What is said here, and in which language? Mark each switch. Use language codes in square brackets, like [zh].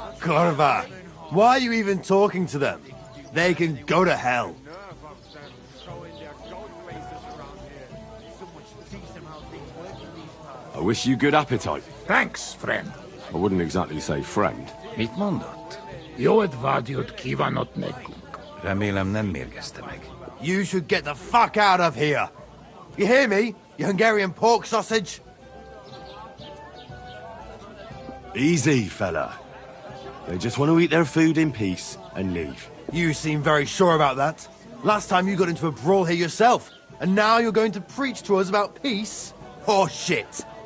[en] Korva, why are you even talking to them? They can go to hell. Nerve of them showing their goat faces around here. Someone should teach them how things work in these parts. I wish you good appetite. Thanks, friend. I wouldn't exactly say friend. [hu] Mit mondott? Jó edvádiót kívánott nekünk. Remélem nem mérgezte meg. [en] You should get the fuck out of here. You hear me, you Hungarian pork sausage? Easy, fella. They just want to eat their food in peace and leave. You seem very sure about that. Last time you got into a brawl here yourself, and now you're going to preach to us about peace? Oh shit.